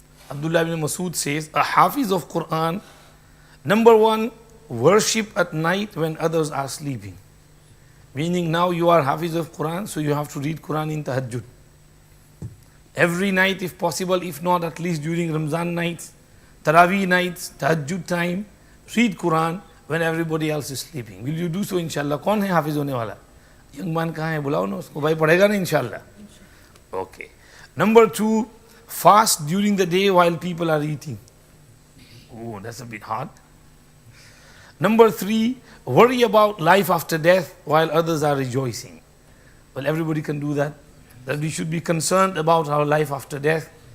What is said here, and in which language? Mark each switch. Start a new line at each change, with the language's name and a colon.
English: Abdullah ibn Mas'ud says, a Hafiz of Qur'an, number one, worship at night when others are sleeping. Meaning now you are Hafiz of Qur'an, so you have to read Qur'an in Tahajjud. Every night if possible, if not at least during Ramzan nights, Taraweeh nights, Tahajjud time, read Qur'an when everybody else is sleeping. Will you do so inshallah?
Hindi: कौन है हाफिज होने वाला? Young man कहाँ है? बुलाओ ना उसको. भाई पढ़ेगा ना इंशाल्लाह?
English: Okay. Number 2, fast during the day while people are eating. Oh, that's a bit hard. Number 3, worry about life after death while others are rejoicing. Well, everybody can do that. That we should be concerned about our life after death.